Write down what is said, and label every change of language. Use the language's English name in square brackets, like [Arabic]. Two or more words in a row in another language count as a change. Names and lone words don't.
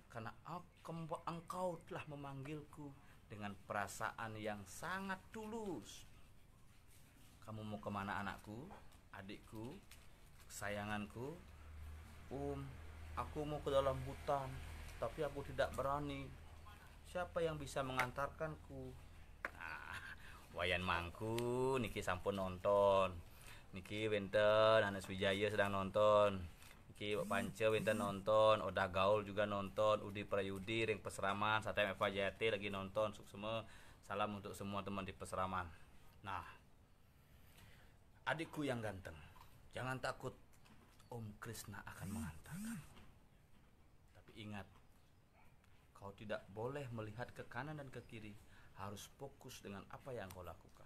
[Indonesian] "Karena engkau telah memanggilku dengan perasaan yang sangat tulus." "Kamu mau kemana anakku, adikku, kesayanganku?" "Om, aku mau ke dalam hutan, tapi aku tidak berani. Siapa yang bisa mengantarkanku?" Nah, [Balinese] wayan mangku niki sampun nonton. Niki wenten Anas Wijaya [Indonesian] sedang nonton. [Balinese] Niki Pak Pance wenten nonton, Odah Gaul [Indonesian] juga nonton, [Balinese] Udi Prayudi ring Peseraman, Satem Eva Jayati [Indonesian] lagi nonton. Suksema salam untuk semua teman di Peseraman. Nah, adikku yang ganteng, jangan takut, Om Krishna akan mengantarkan. Tapi ingat, kau tidak boleh melihat ke kanan dan ke kiri, harus fokus dengan apa yang kau lakukan.